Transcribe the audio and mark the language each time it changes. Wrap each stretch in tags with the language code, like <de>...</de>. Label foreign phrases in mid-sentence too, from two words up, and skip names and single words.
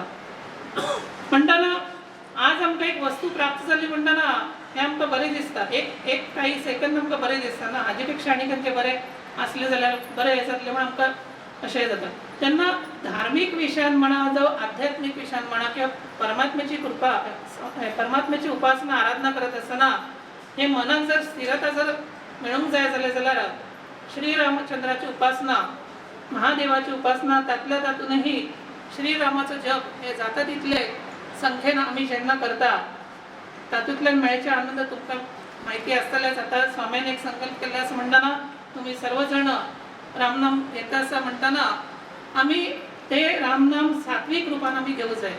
<kok>म्हणटना आज आमकां एक वस्तू प्राप्त जाली म्हणटना हें आमकां बरें दिसता. एक काही सेकंद आमकां बरें दिसता ना हाजे पेक्षा आनी खंयचें बरें आसलें जाल्यार बरें हें जातलें म्हण आमकां अशें जाता. तेन्ना धार्मीक विशयान म्हणा जावं आध्यात्मीक विशयान म्हणा किंवा परमात्म्याची कृपा परमात्म्याची उपासना आराधना करत आसतना हे मनाक जर स्थिरता जर मेळूंक जाय जाल्यार श्री रामचंद्राची उपासना महादेवाची उपासना तातल्या तातूनही श्रीरामाचो जप हे जाता तितले संख्येन आमी जेन्ना करता तातूंतल्यान मेळचे आनंद तुमकां म्हायती आसतलेच. आता स्वामीन एक संकल्प केल्लो आसा म्हणटना तुमी सर्व जण रामनाम घेता आसा म्हणटना आमी ते रामनाम सात्वीक रुपान आमी घेवंक जाय.</kok>